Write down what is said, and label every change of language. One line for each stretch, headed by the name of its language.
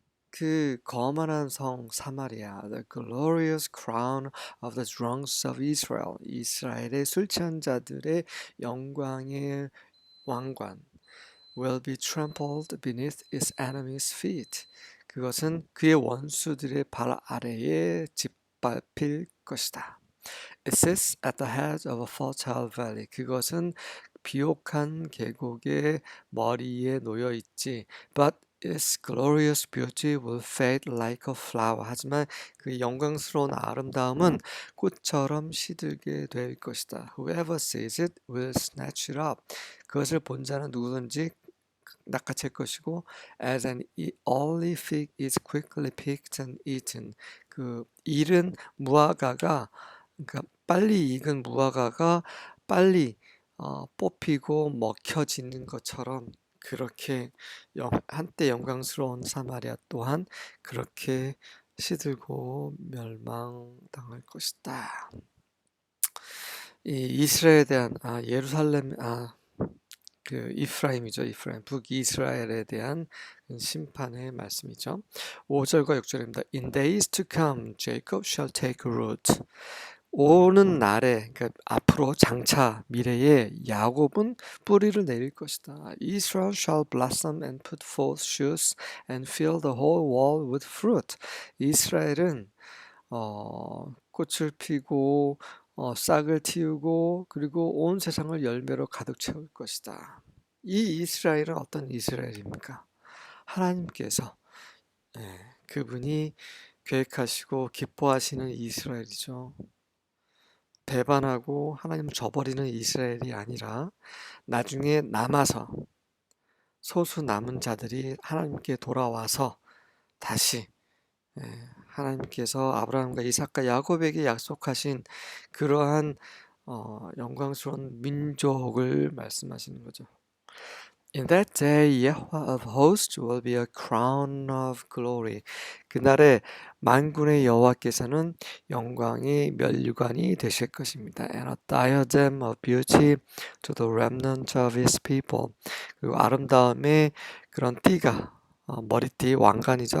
Korean: 그 거만한 성 사마리아,
English: the glorious crown of the drunks of Israel,
Korean: 이스라엘의 술 취한 자들의 영광의 왕관,
English: will be trampled beneath its enemies' feet.
Korean: 그것은 그의 원수들의 발 아래에 짓밟힐 것이다.
English: It sits at the head of a fertile valley.
Korean: 그것은 비옥한 계곡의 머리에 놓여 있지.
English: But its glorious beauty will fade like a flower.
Korean: 하지만 그 영광스러운 아름다움은 꽃처럼 시들게 될 것이다.
English: Whoever sees it will snatch it up.
Korean: 그것을 본 자는 누구든지 낚아챌 것이고,
English: as an early fig is quickly picked and eaten.
Korean: 그 잃은 무화과가, 그러니까 빨리 익은 무화과가 빨리 뽑히고 먹혀지는 것처럼, 그렇게 한때 영광스러운 사마리아 또한 그렇게 시들고 멸망당할 것이다. 이 이스라엘에 대한 예루살렘 그 이프라임이죠. 이프라임 북이스라엘에 대한 심판의 말씀이죠. 5절과 6절입니다.
English: In days to come, Jacob shall take root.
Korean: 오는 날에, 그러니까 앞으로 장차 미래에 야곱은 뿌리를 내릴 것이다.
English: Israel shall blossom and put forth shoots and fill the whole world with fruit.
Korean: 이스라엘은 꽃을 피고 싹을 틔우고 그리고 온 세상을 열매로 가득 채울 것이다. 이 이스라엘은 어떤 이스라엘입니까? 하나님께서 그분이 계획하시고 기뻐하시는 이스라엘이죠. 배반하고 하나님을 저버리는 이스라엘이 아니라 나중에 남아서 소수 남은 자들이 하나님께 돌아와서 다시 하나님께서 아브라함과 이삭과 야곱에게 약속하신 그러한 영광스러운 민족을 말씀하시는 거죠.
English: In that day, Yahweh of hosts will be a crown of glory.
Korean: 그날에 만군의 여호와께서는 영광의 면류관이 되실 것입니다.
English: And a diadem of beauty to the remnant of his people.
Korean: 그리고 아름다움의 그런 띠가 머리띠 왕관이죠.